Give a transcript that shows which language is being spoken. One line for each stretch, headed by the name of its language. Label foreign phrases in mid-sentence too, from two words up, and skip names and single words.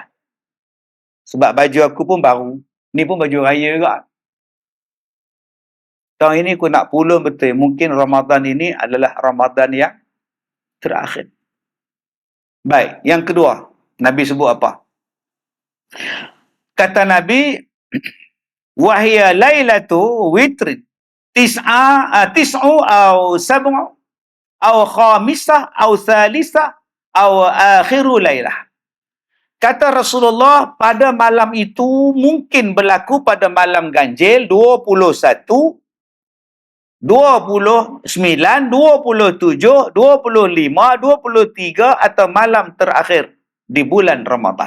Malay: Sebab baju aku pun baru. Ni pun baju raya juga. Tahun ini aku nak pulun betul. Mungkin Ramadan ini adalah Ramadan yang terakhir. Baik, yang kedua. Nabi sebut apa? Kata Nabi,
Arabic: وهي ليلة وتر. تسع أو سبع أو خامسة أو ثالثة أو آخر ليلة.
Malay: Kata Rasulullah, pada malam itu mungkin berlaku pada malam ganjil 21, 29, 27, 25, 23 atau malam terakhir di bulan Ramadan.